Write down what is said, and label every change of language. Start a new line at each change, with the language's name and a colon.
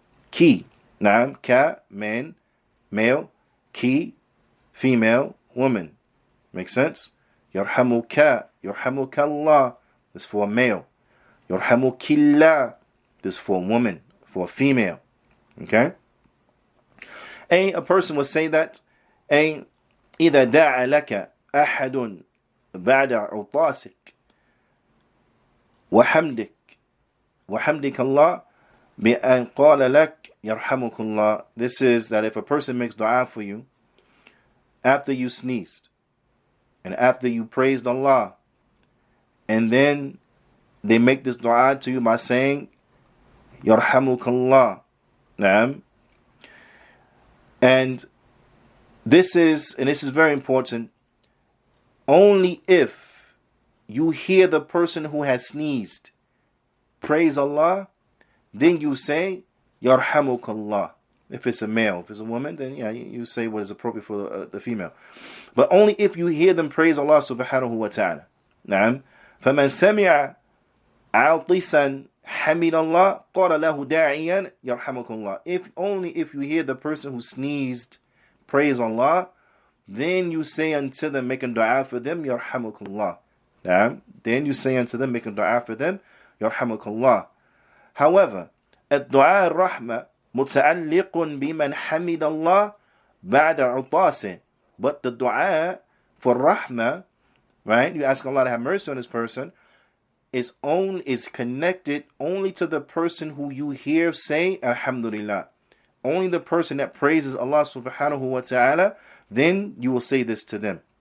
English: Ki. Naam, ka, man, male, ki, female, woman. Makes sense? Yarhamuka, Yarhamukallah. This is for a male.
Arabic: Yarhamukillah.
English: This is for a woman, for a female. Okay? A person will say that
Arabic: إذا دعا لك أحد بعد عطاسك وحمدك الله بأن قال لك يرحمك الله.
English: This is that if a person makes dua for you after you sneezed and after you praised Allah, and then they make this dua to you by saying
Arabic: يرحمك الله.
English: Naam. And this is very important, only if you hear the person who has sneezed praise Allah, then you say Yarhamukallah. If it's a male, if it's a woman, then you say what is appropriate for the female. But only if you hear them praise Allah subhanahu wa ta'ala. Naam.
Arabic: فَمَنْ سَمِعَ عَاطِسًا حَمِدَ اللَّهِ قَالَ لَهُ دَاعِيًا يَرْحَمُكَ اللَّهِ.
English: Only if you hear the person who sneezed praise Allah, then you say unto them, making dua for them,
Arabic: يَرْحَمُكَ اللَّهِ.
English: Then you say unto them, making dua for them,
Arabic: يَرْحَمُكَ اللَّهِ.
English: However,
Arabic: الدعاء الرحمة متعلق بمن حمد الله بعد عطاسه.
English: But the dua for rahmah, right? You ask Allah to have mercy on this person. is connected only to the person who you hear say Alhamdulillah. Only the person that praises Allah subhanahu wa ta'ala, then you will say this to them.